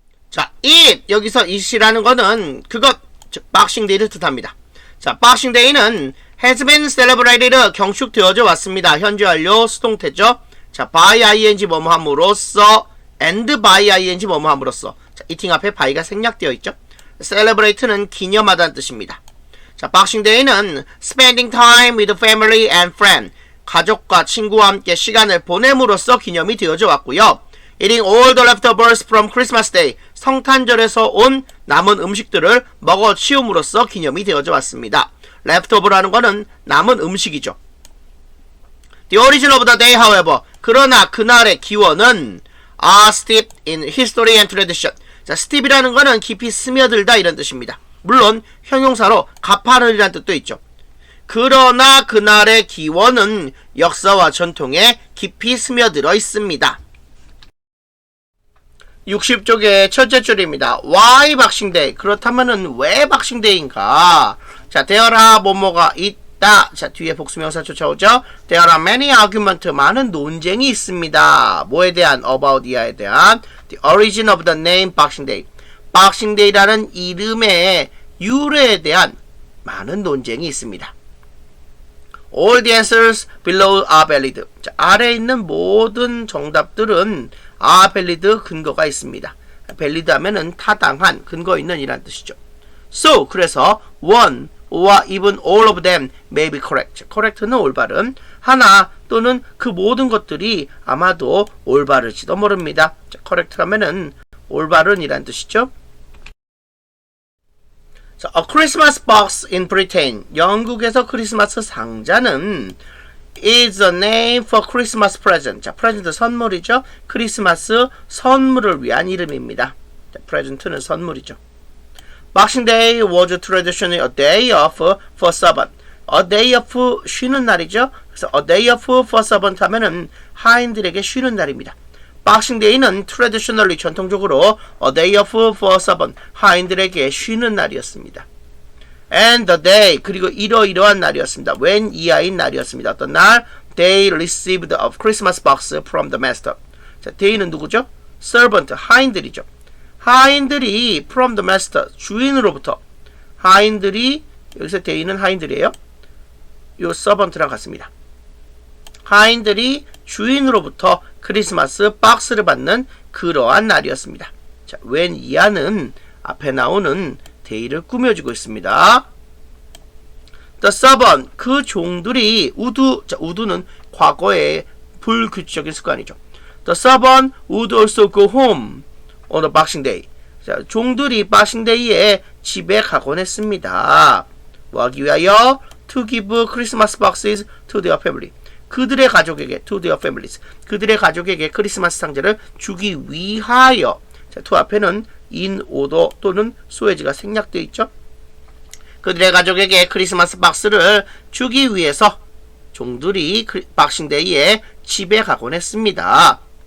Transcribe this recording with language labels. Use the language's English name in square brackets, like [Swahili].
[Korean] 자, it, 여기서 it이라는 거는 그것, 즉 박싱데이를 뜻합니다. 자, 박싱데이는 [English] has been celebrated, [Korean] 경축되어져 왔습니다. 현재 완료 수동태죠. 자, by ing 뭐뭐함으로써 and by ing 뭐뭐함으로써. 자, eating 앞에 by가 생략되어 있죠. celebrate는 기념하다는 뜻입니다. 자, Boxing Day는 [English] spending time with family and friends, [Korean] 가족과 친구와 함께 시간을 보냄으로써 기념이 되어져 왔고요. [English] Eating all the leftovers from Christmas Day, [Korean] 성탄절에서 온 남은 음식들을 먹어 치움으로써 기념이 되어져 왔습니다. leftover라는 거는 남은 음식이죠. [English] The origin of the day, however, [Korean] 그러나 그날의 기원은 [English] are steeped in history and tradition. [Korean] 자, steep이라는 거는 깊이 스며들다 이런 뜻입니다. 물론 형용사로 가파른이라는 뜻도 있죠. 그러나 그날의 기원은 역사와 전통에 깊이 스며들어 있습니다. 60쪽의 첫째 줄입니다. [English] Why Boxing Day? [Korean] 그렇다면은 왜 Boxing Day인가? 자, [English] there are [Korean] 뭐뭐가 있다. 자, 뒤에 복수명사 쫓아오죠. [English] There are many arguments. [Korean] 많은 논쟁이 있습니다. 뭐에 대한? About 이하에 대한. [English] The origin of the name Boxing Day. [Korean] Boxing Day라는 이름의 유래에 대한 많은 논쟁이 있습니다. [English] All the answers below are valid. [Korean] 자, 아래에 있는 모든 정답들은 [English] are valid [Korean] 근거가 있습니다. valid 하면은 타당한 근거 있는 이란 뜻이죠. [English] So [Korean] 그래서 [English] one or even all of them may be correct. [Korean] correct는 올바름. 하나 또는 그 모든 것들이 아마도 올바르지도 모릅니다. 자, correct 하면은 올바른이란 뜻이죠. [English] 자, a Christmas box in Britain. [Korean] 영국에서 크리스마스 상자는 [English] is a name for Christmas present. [Korean] 자, present 선물이죠. 크리스마스 선물을 위한 이름입니다. 자, present는 선물이죠. [English] Boxing Day was traditionally a day off for servant. A day off [Korean] 쉬는 날이죠. 그래서 [English] a day off for servant [Korean] 하면은 하인들에게 쉬는 날입니다. Boxing Day는 traditionally 전통적으로 [English] a day off for servant [Korean] 하인들에게 쉬는 날이었습니다. [English] And the day [Korean] 그리고 이러이러한 날이었습니다. when 이하인 날이었습니다. 어떤 날? [English] They received a Christmas box from the master. [Korean] 자, they는 누구죠? servant 하인들이죠. 하인들이 [English] from the master [Korean] 주인으로부터 하인들이 여기서 they는 하인들이에요. 요 servant랑 같습니다. 하인들이 주인으로부터 크리스마스 박스를 받는 그러한 날이었습니다. 자, when 이하는 앞에 나오는 day를 꾸며주고 있습니다. [English] The servant [Korean] 그 종들이 자, 우두는 과거의 불규칙적인 습관이죠. [English] The servant would also go home on the Boxing Day. [Korean] 자, 종들이 Boxing Day에 집에 가곤 했습니다. 뭐 하기 위하여? [English] To give Christmas boxes to their family. [Korean] 그들의 가족에게, [English] to their families. [Korean] 그들의 가족에게 크리스마스 상자를 주기 위하여. 자, to 앞에는 in order 또는 소해지가 생략되어 있죠. 그들의 가족에게 크리스마스 박스를 주기 위해서 종들이 박싱데이에 집에 가곤 했습니다.